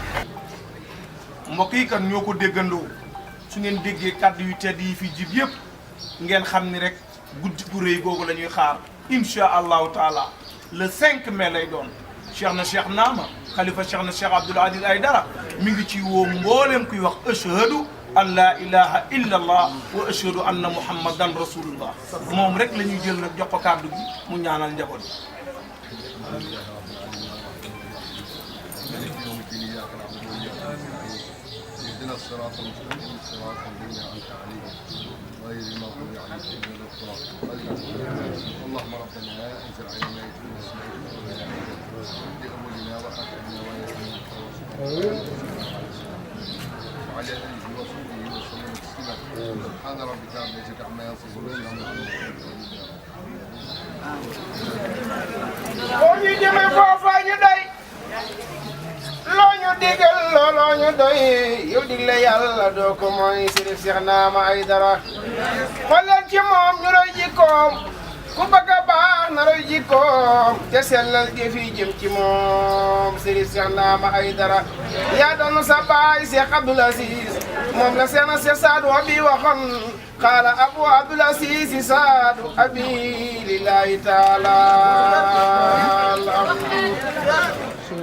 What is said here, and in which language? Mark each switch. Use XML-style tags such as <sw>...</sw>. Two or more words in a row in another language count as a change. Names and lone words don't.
<wo>mbokk yi kan ñoo ko déggandoo su ngeen déggee kàddu yu tedd yi fi jib yëpp ngeen xam ni rek guddi gu rëy googu la ñuy xaar</wo> <ar>إن شاء الله تعالى</ar> <wo>le 5 mai lay doon cheikh na cheikh Naama xalifa cheikh na cheikh Abdoul Aziz Aydara mi ngi ci woo mboolem kuy wax</wo> <ar>أشهد أن لا إله إلا الله وأشهد أن محمدا رسول الله</ar> <wo>moom rek la ñuy jël nag jox ko kàddu gi mu ñaanal njaboot</wo> <ar>اهدنا الصراط المستقيم صراط الذين انعمت عليهم غير المغضوب عليهم ولا الضالين اللهم ربنا انزل علينا يتم اسمائك لاولنا واخرنا ويوم وعلى اله وصحبه وسلم تسليما سبحان ربك رب العزه عما يصفون</ar> <wo>boo ñu jëmee foofa ñu doy loo ñu digal looloo ñu doy yow digle yàlla doo ko mooy Sëriñ Cheikh Naama Aydara xool leen ci moom ñu roy jikkoom ku bëgg a baax na roy jikkoom te sellal jëf yi jëm ci moom Sëriñ Cheikh Naama Aydara yaa doon sa baay Cheikh Abdoul Aziz moom la seen Cheikh Saadu Abi waxoon qaala Abu Abdoul Aziz Saadu Abi</wo> <ar>لله تعالى</ar>